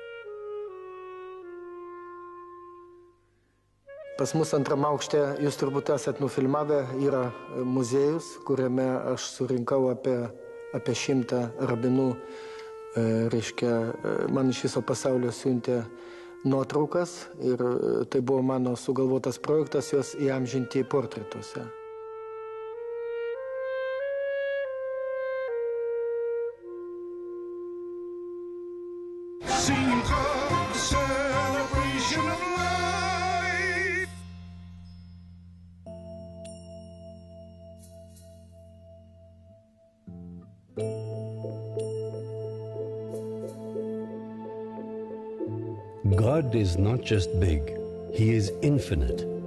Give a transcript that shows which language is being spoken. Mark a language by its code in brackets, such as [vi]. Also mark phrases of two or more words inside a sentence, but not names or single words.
[lt] Pas mus antram aukšte, jūs turbūt esat nufilmavę, yra muziejus, kuriame aš surinkau apie 100 rabinų. Reiškia, man iš viso pasaulio siuntė nuotraukas ir tai buvo mano sugalvotas projektas juos įamžinti portretuose. [en] Simcha, celebration of life. God is not just big, He is infinite.